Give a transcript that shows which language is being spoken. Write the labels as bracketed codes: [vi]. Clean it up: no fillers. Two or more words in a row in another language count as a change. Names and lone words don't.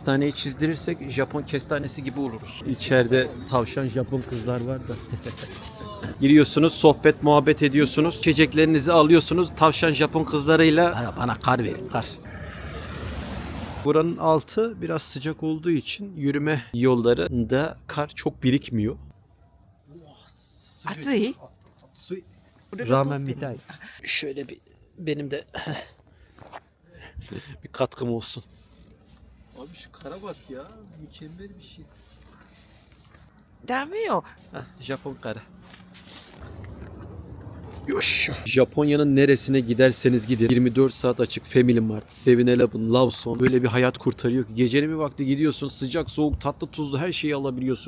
[tr] Kestaneyi çizdirirsek Japon kestanesi gibi oluruz. İçeride tavşan Japon kızlar var da. Giriyorsunuz, sohbet, muhabbet ediyorsunuz. İçeceklerinizi alıyorsunuz. Tavşan Japon kızlarıyla bana kar verin, kar. Buranın altı biraz sıcak olduğu için yürüme yollarında kar çok birikmiyor. [ja] Atsui? ラーメンみたい. [tr] Şöyle bir benim de bir katkım olsun. Abi şu kara bak ya. Mükemmel bir şey. [ja] ダメよ。 [tr] Japon kara. Yoş. Japonya'nın neresine giderseniz gidin 24 saat açık Family Mart, 7-Eleven, Lawson böyle bir hayat kurtarıyor ki gecenin bir vakti gidiyorsun sıcak soğuk tatlı tuzlu her şeyi alabiliyorsun.